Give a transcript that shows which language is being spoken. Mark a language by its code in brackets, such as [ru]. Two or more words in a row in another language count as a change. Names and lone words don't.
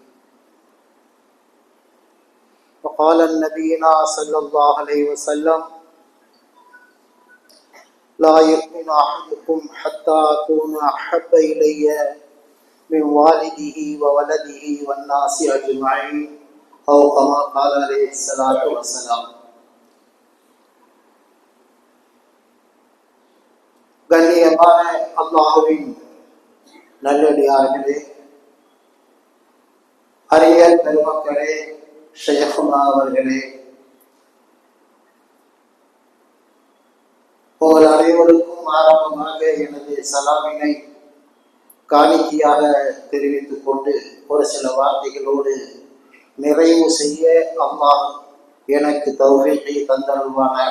[ar] وقال نبينا صلى الله عليه وسلم لا يؤمن أحدكم حتى أكون أحب إلي من والده وولده والناس أجمعين أو كما قال عليه الصلاة والسلام. [ta] கண்ணியமான அல்லாஹ்வின் நல்லடியார்களே, அறிஞர் பெருமக்களே, ஷைഖுனா அவர்களே, உங்கள் அனைவருக்கும் ஆரம்பமாக எனது சலாமினை காணிக்கையாக தெரிவித்துக் கொண்டு ஒரு சில வார்த்தைகளோடு நிறைவு செய்ய அல்லாஹ் எனக்கு தௌஃபீகை தந்தருள்வானாக.